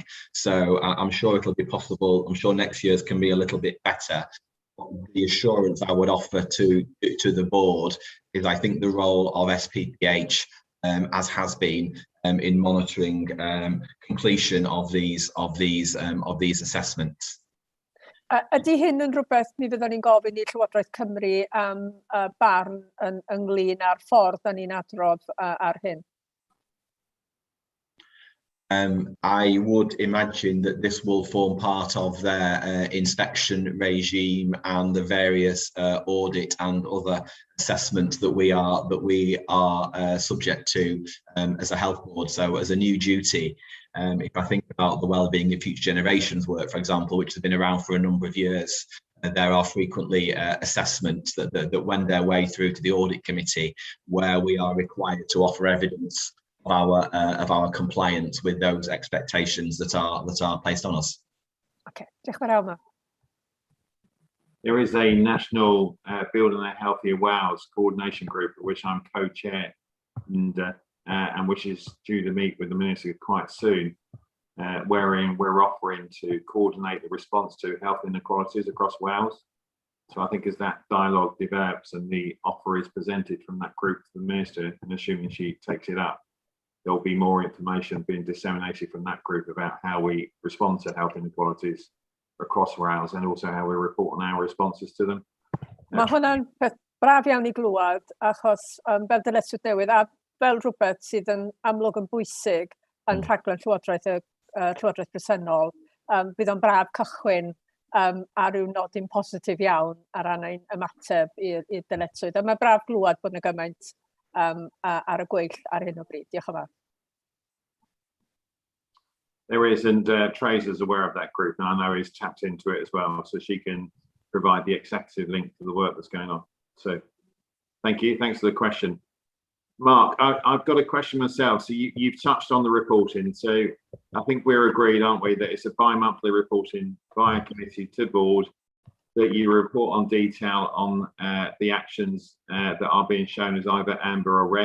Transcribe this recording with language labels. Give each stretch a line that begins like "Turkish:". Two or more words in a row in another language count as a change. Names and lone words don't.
English: So I'm sure it'll be possible. I'm sure next year's can be a little bit better. The assurance I would offer to the board is, I think the role of SPPH, as has been in monitoring completion of these assessments.
Welsh: Ydy hyn yn rhywbeth mi fyddwn ni'n gofyn i Llywodraeth Cymru am barn ynglyn â'r ffordd da ni'n adrodd ar hyn?
English: I would imagine that this will form part of their inspection regime and the various audit and other assessments that we are subject to as a health board. So as a new duty, if I think about the well-being of future generations work, for example, which has been around for a number of years, there are frequently assessments that wend their way through to the audit committee, where we are required to offer evidence of our compliance with those expectations that are placed on us.
Welsh: Okay, diolch yn fawr.
English: There is a national Building a Healthier Wales coordination group, of which I'm co-chair, and which is due to meet with the Minister quite soon, wherein we're offering to coordinate the response to health inequalities across Wales. So I think as that dialogue develops and the offer is presented from that group to the Minister, and assuming she takes it up, there'll be more information being disseminated from that group about how we respond to health inequalities across Wales and also how we report on our responses to them.
Welsh: Mae hwnna'n peth braf iawn I glwad, achos fel dyletswydd newydd, a fel rhywbeth sydd yn amlwg yn bwysig yn rhaglen Llywodraeth Presennol, bydd o'n braf cychwyn a ryw nodyn positif iawn ar ran ein ymateb i'r dyletswydd. A mae braf glwad bod yna gymaint ar y gweill ar hyn o bryd. Diolch yn fawr.
English: There is, and Tracer's aware of that group, and I know he's tapped into it as well, so she can provide the executive link to the work that's going on. So thank you. Thanks for the question. Mark, I've got a question myself. So you've touched on the reporting. So I think we're agreed, aren't we, that it's a bi-monthly reporting via committee to board, that you report on detail on the actions that are being shown as either amber or red.